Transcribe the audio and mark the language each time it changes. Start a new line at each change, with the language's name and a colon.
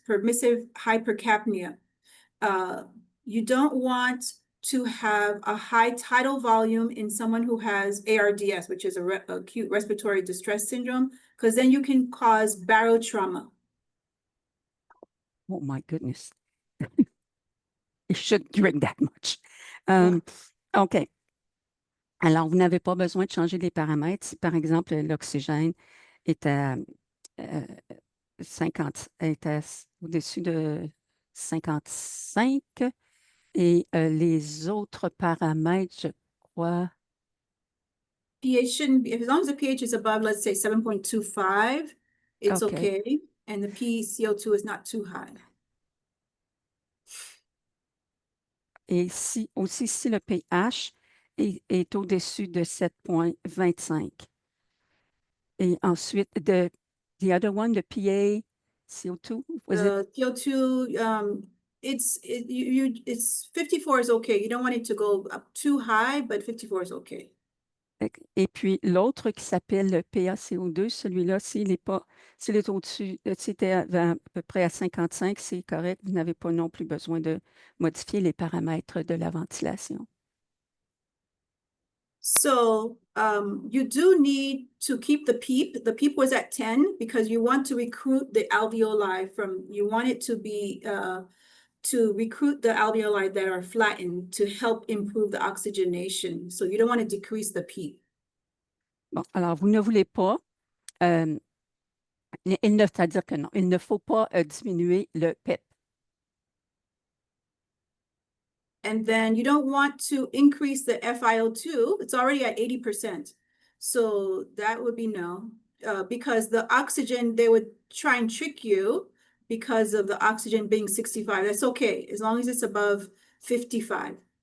English: Permissive hypercapnia. You don't want to have a high tidal volume in someone who has ARDS, which is acute respiratory distress syndrome, because then you can cause barotrauma. Oh my goodness. It shouldn't drink that much. OK.
French: Alors, vous n'avez pas besoin de changer les paramètres. Si, par exemple, l'oxygène est à 50, est au-dessus de 55 et les autres paramètres, je crois,
English: pH shouldn't be, as long as the pH is above, let's say 7.25, it's okay. And the PCO2 is not too high.
French: et si le pH est au-dessus de 7,25. Et ensuite,
English: the other one, the PaCO2, was it? The PO2, it's 54 is okay. You don't want it to go up too high, but 54 is okay.
French: Et puis l'autre qui s'appelle le PaCO2, celui-là, s'il est au-dessus, s'il était à peu près à 55, c'est correct. Vous n'avez pas non plus besoin de modifier les paramètres de la ventilation.
English: So you do need to keep the PEEP. The PEEP was at 10 because you want to recruit the alveoli you want it to be, to recruit the alveoli that are flattened to help improve the oxygenation. So you don't want to decrease the PEEP.
French: Bon, alors vous ne voulez pas, c'est-à-dire que non, il ne faut pas diminuer le PEP.
English: And then you don't want to increase the FiO2. It's already at 80%. So that would be no, because the oxygen, they would try and trick you because of the oxygen being 65. That's okay, as long as it's above 55.